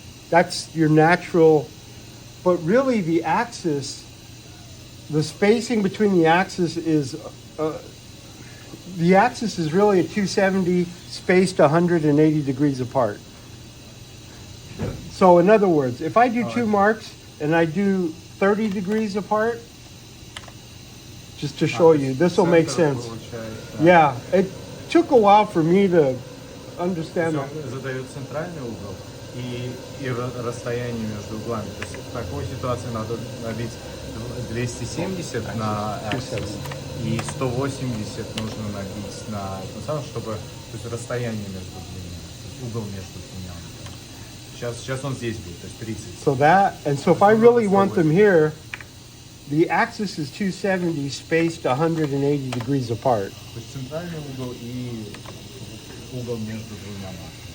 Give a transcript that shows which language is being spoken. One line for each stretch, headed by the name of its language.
English: That's your natural, but really the axis, the spacing between the axis is really a 270 spaced 180 degrees apart. So in other words, if I do two marks and I do 30 degrees apart, just to show you, this will make sense. Yeah, it took a while for me to understand that.
Russian: Задают центральный угол и расстояние между углами. То есть в такой ситуации надо набить 270 на axis и 180 нужно набить на тем самым, чтобы, то есть расстояние между двумя, то есть угол между двумя. Сейчас он здесь будет, то есть 30.
English: So that, and so if I really want them here, the axis is 270 spaced 180 degrees apart.
Russian: То есть центральный угол и угол между двумя марками.